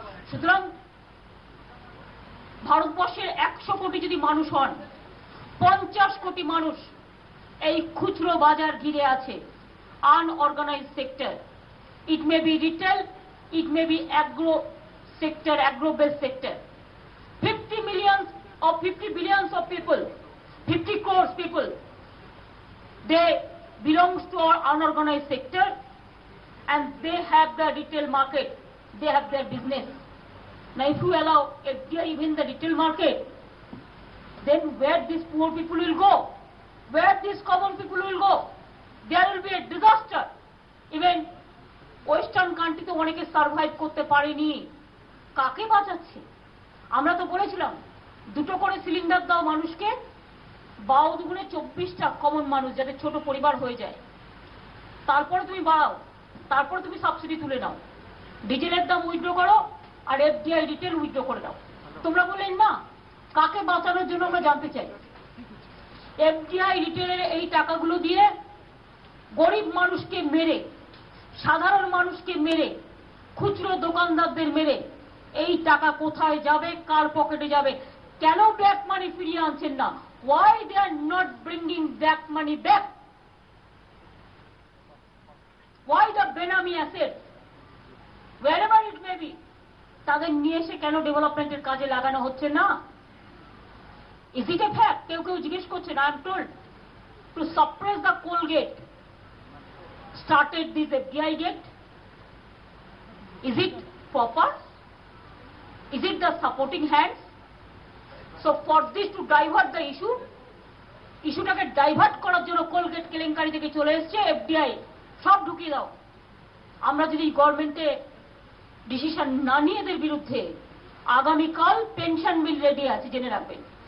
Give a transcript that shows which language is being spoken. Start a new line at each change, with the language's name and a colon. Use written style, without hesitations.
Bangla: সুতরাং ভারতবর্ষের 100 কোটি যদি মানুষ হন, 50 কোটি মানুষ এই খুচরো বাজার ঘিরে আছে, unorganised sector.
English: It may be retail, it may be agro sector, agro-based sector. 50 billions of people, 50 crores people, they belongs to our unorganized sector, and they have the retail market, they have their business. Now if you allow FDI even the retail market, then where these poor people will go? Where these common people will go? There will be a disaster. Even western country
Bangla: তো অনেকে survive করতে পারেনি। কাকে বাঁচাচ্ছে? আমরা তো বলেছিলাম 2টো করে সিলিন্ডার দাও মানুষকে, 12 × 24টা কমন মানুষ যাতে ছোট পরিবার হয়ে যায়। তারপরে তুমি বাড়াও, তারপরে তুমি সাবসিডি তুলে নাও, ডিজেলের দাম উইথড্র করো, আর এফডিআই রিটেল উইথড্র করে দাও। তোমরা বললেন না, কাকে বাঁচানোর জন্য আমরা জানতে চাই। এফডিআই রিটেলের এই টাকাগুলো দিয়ে গরিব মানুষকে মেরে, সাধারণ মানুষকে মেরে, খুচরো দোকানদারদের মেরে এই টাকা কোথায় যাবে, কার পকেটে যাবে? কেন ব্ল্যাক মানি ফিরিয়ে আনছেন না?
English: Why they are not bringing black money back? Why the benami assets, wherever it may be,
Bangla: তাদের নিয়ে এসে কেন ডেভেলপমেন্টের কাজে লাগানো হচ্ছে না?
English: Is it a fact?
Bangla: কেউ কেউ জিজ্ঞেস করছেন,
English: I am told to suppress the coal gate started this FDI gate. Is it proper? Is it the supporting hands? So for this to divert the
Bangla: ইস্যুটাকে divert করার জন্য Colgate কেলেঙ্কারি থেকে চলে এসছে এফডিআই, সব ঢুকিয়ে দাও। আমরা যদি গভর্নমেন্টে ডিসিশন না নিয়ে এদের বিরুদ্ধে, আগামীকাল পেনশন বিল রেডি আছে, জেনে রাখবেন।